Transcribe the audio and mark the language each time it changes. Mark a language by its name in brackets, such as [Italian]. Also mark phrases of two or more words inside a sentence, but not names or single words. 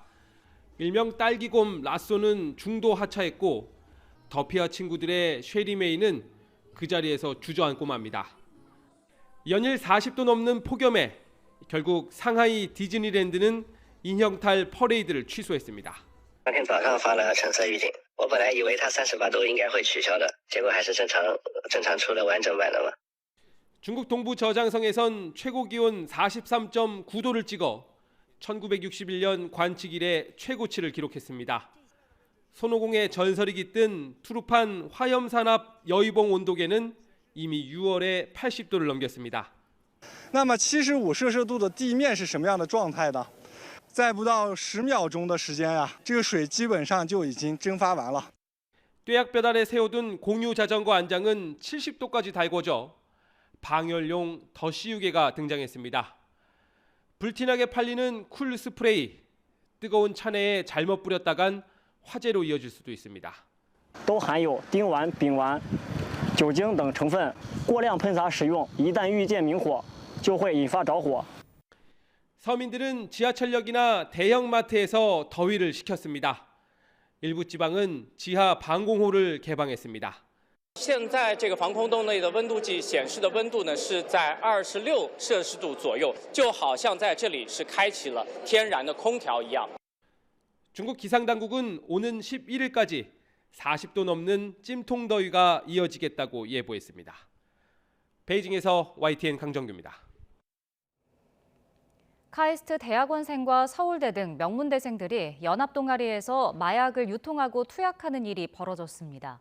[Korean] 일명 딸기곰 라쏘는 중도 하차했고 더피와 친구들의 쉐리 메이는 그 자리에서 주저앉고 맙니다. 연일 40도 넘는 폭염에 결국 상하이 디즈니랜드는 인형탈 퍼레이드를 취소했습니다. [Chinese] 当天早上发了橙色预警，我本来以为它38度应该会取消的，结果还是正常出了完整版的嘛。 [Korean] 중국 동부 저장성에선 최고 기온 43.9도를 찍어 1961년 관측 이래 최고치를 기록했습니다. 손오공의 전설이 깃든 투르판 화염산압 여의봉 온도계는 이미 6월에 80도를 넘겼습니다. [Chinese] 那么75摄氏度的地面是什么样的状态呢？在不到10秒钟的时间啊，这个水基本上就已经蒸发完了。 [Korean] 뙤약볕 아래 세워둔 공유 자전거 안장은 70도까지 달궈져 방열용 더시유계가 등장했습니다. 불티나게 팔리는 쿨 스프레이, 뜨거운 차내에 잘못 뿌렸다간 화재로 이어질 수도 있습니다. [Chinese] 都含有丁烷、丙烷、酒精等成分，过量喷洒使用，一旦遇见明火，就会引发着火。 [Korean] 서민들은 지하철역이나 대형마트에서 더위를 식혔습니다. 일부 지방은 지하 방공호를 개방했습니다. [Chinese] 现在这个防空洞内的温度计显示的温度呢是在26摄氏度左右，就好像在这里是开启了天然的空调一样。 [Korean] 중국 기상당국은 오는 11일까지 40도 넘는 찜통더위가 이어지겠다고 예보했습니다. 베이징에서 YTN 강정규입니다. 카이스트 대학원생과 서울대 등 명문대생들이 연합동아리에서 마약을 유통하고 투약하는 일이 벌어졌습니다.